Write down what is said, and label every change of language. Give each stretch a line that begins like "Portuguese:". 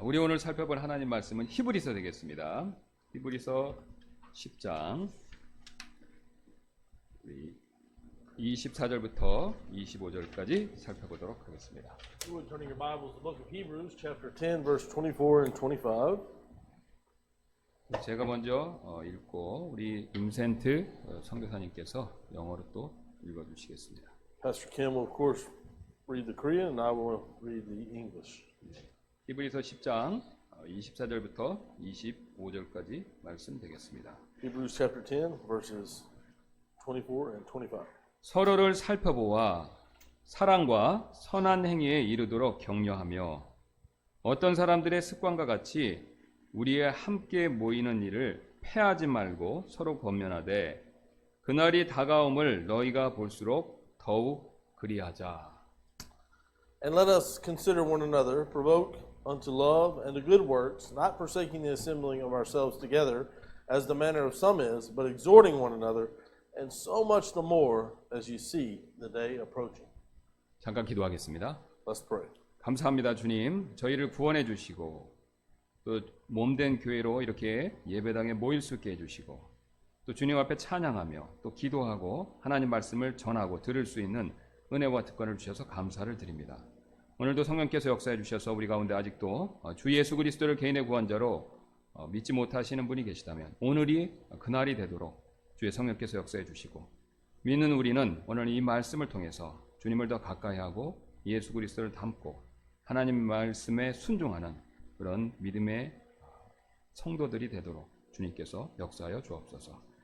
Korean: 우리 오늘 살펴볼 하나님 말씀은 히브리서 되겠습니다. 히브리서 10장 우리 24절부터 25절까지 살펴보도록 하겠습니다.
English: You would turning your Bibles to the book of Hebrews, chapter 10, verse 24 and 25.
Korean: 제가 먼저 읽고 우리 임센트 선교사님께서 영어로 또 읽어주시겠습니다.
English: Pastor Kim will, of course, read the Korean, and I will read the English.
Korean: 히브리서 10장 24절부터 25절까지 말씀 되겠습니다.
English: Hebrews chapter 10, verses 24 and 25.
Korean: 서로를 살펴보아 사랑과 선한 행위에 이르도록 격려하며 어떤 사람들의 습관과 같이 우리의 함께 모이는 일을 패하지 말고 서로 권면하되 그날이 다가옴을 너희가 볼수록 더욱 그리하자.
English: And let us consider one another, provoke unto love and to good works, not forsaking the assembling of ourselves together, as the manner of some is, but exhorting one another, and so much the more as you see the day approaching.
Korean: 잠깐 기도하겠습니다.
English: Let's pray.
Korean: 감사합니다, 주님. 저희를 구원해 주시고 또 몸된 교회로 이렇게 예배당에 모일 수 있게 해주시고 또 주님 앞에 찬양하며 또 기도하고 하나님 말씀을 전하고 들을 수 있는 은혜와 특권을 주셔서 감사를 드립니다. 오늘도 성령께서 역사해 주셔서 우리 가운데 아직도 주 예수 그리스도를 개인의 구원자로 믿지 못하시는 분이 계시다면 오늘이 그날이 되도록 주의 성령께서 역사해 주시고 믿는 우리는 오늘 이 말씀을 통해서 주님을 더 가까이 하고 예수 그리스도를 닮고 하나님 말씀에 순종하는 그런 믿음의 성도들이 되도록 주님께서 역사하여 주옵소서.